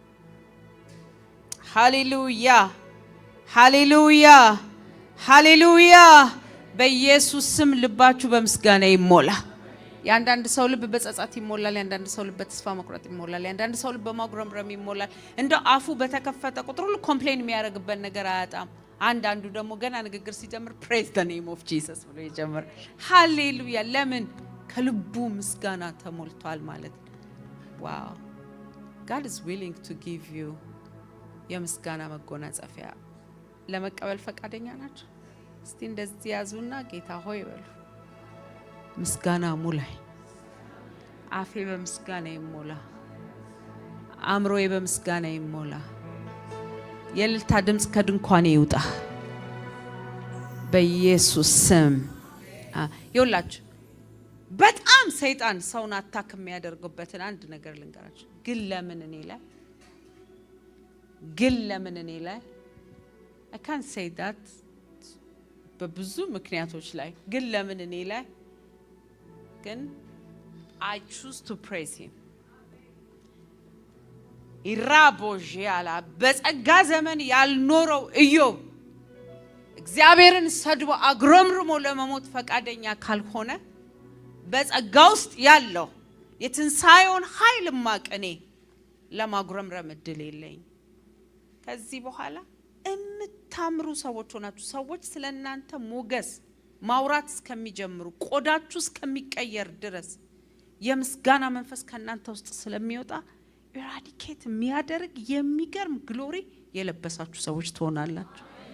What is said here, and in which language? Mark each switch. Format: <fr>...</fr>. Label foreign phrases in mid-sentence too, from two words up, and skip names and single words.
<am>ሃሌሉያ ሃሌሉያ ሃሌሉያ። በኢየሱስ ስም ልባችሁ በምስጋና ይሞላ። ያንዳንድ ሰው ልብ በጸጸት ይሞላል። ያንዳንድ ሰው ልብ በተስፋ መቁረጥ ይሞላል። ያንዳንድ ሰው ልብ በማጉረምረም ይሞላል። እንደው አፉ በተከፈተ ቁጥር ሁሉ ኮምፕሌን የሚያደርግበት ነገር አያጣም። አንዳንዱ ደግሞ ገና ንግግር ሲጀምር</am> <en>praise the name of Jesus</en> <am>ብሎ ይጀምራል። ሃሌሉያ። ለምን? ከልቡ ምስጋና ተሞልቷል ማለት ነው። ዋው</am> <en>God is willing to give you</en> <am>የምስጋና መጎናጸፊያ ለመቀበል ፈቃደኛ ናችሁ? እስቲ እንደዚህ ያዙና ጌታ ሆይ በሉ፣ ምስጋና ሙላይ፣ አፌ በምስጋና ይሞላ፣ አእምሮዬ በምስጋና ይሞላ። የእልልታ ድምፅ ከድንኳኔ ይውጣ በኢየሱስ ስም። ይኸውላችሁ በጣም ሰይጣን ሰውን አታክ የሚያደርግበትን አንድ ነገር ልንገራችሁ። ግን ለምን እኔ ላይ</am> <en>I can't say that</en> <am>በብዙ ምክንያቶች ላይ ግን ለምን እኔ ላይ ግን</am> <en>I choose to praise him.</en> <am>ኢራቦጂያላ በጸጋ ዘመን ያልኖረው ኢዮብ እግዚአብሔርን ሰድቦ አግሮምርሞ ለመሞት ፈቃደኛ ካልሆነ በጸጋ ውስጥ ያለው የትንሳኤውን ኃይል ማቀኔ ለማግረምረም እድል የለኝ። ከዚህ በኋላ እምታምሩ ሰዎች ሆናችሁ ሰዎች ስለናንተ ሞገስ ማውራት እስከሚጀምሩ ቆዳችሁ እስከሚቀየር ድረስ የምስጋና መንፈስ ከናንተ ውስጥ ስለሚወጣ ኢራዲኬት የሚያደርግ የሚገርም ግሎሪ የለበሳችሁ ሰዎች ትሆናላችሁ።</am>